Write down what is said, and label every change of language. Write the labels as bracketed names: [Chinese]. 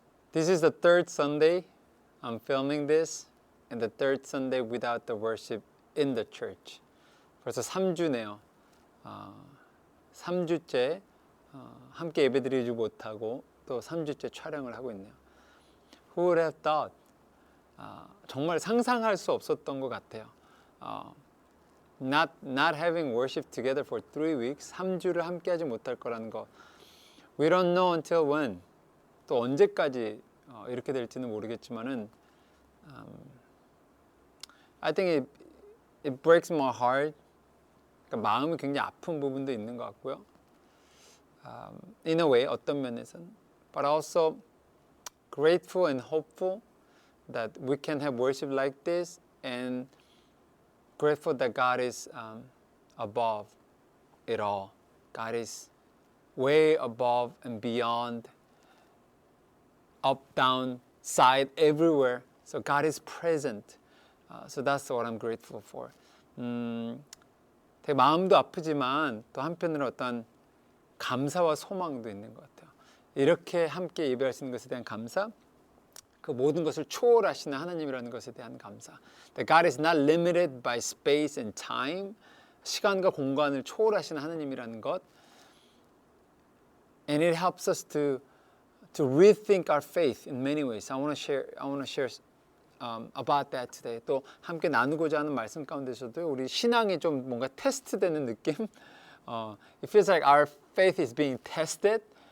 [English] This is the third Sunday I'm filming this, and the third Sunday without the worship in the church. [Korean] 벌써 3주네요. 3주째 함께 예배드리지 못하고 또 3주째 촬영을 하고 있네요. [English] Who would have thought? [Korean] 정말 상상할 수 없었던 것 같아요. [English] Not having worship together for 3 weeks, [Korean] 3주를 함께하지 못할 거라는 거. [English] We don't know until when. [Korean] 또 언제까지 이렇게 될지는 모르겠지만은, [English] I think it breaks my heart. [Korean] 그러니까 마음이 굉장히 아픈 부분도 있는 것 같고요. [English] In a way, [Korean] 어떤 면에서는, [English] but also grateful and hopeful that we can have worship like this, and grateful that God is above it all. God is way above and beyond, up, down, side, everywhere. So God is present. So that's what I'm grateful for. [Korean] 되게 마음도 아프지만 또 한편으로 어떤 감사와 소망도 있는 것 같아요. 이렇게 함께 예배할 수 있는 것에 대한 감사, 그 모든 것을 초월하시는 하나님이라는 것에 대한 감사. [English] That God is not limited by space and time. [Korean] 시간과 공간을 초월하시는 하나님이라는 것. [English] And it helps us to rethink our faith in many ways. I want to share about that today. [Korean] 또 함께 나누고자 하는 말씀 가운데서도 우리 신앙이 좀 뭔가 테스트되는 느낌. [English] It feels like our faith is being tested.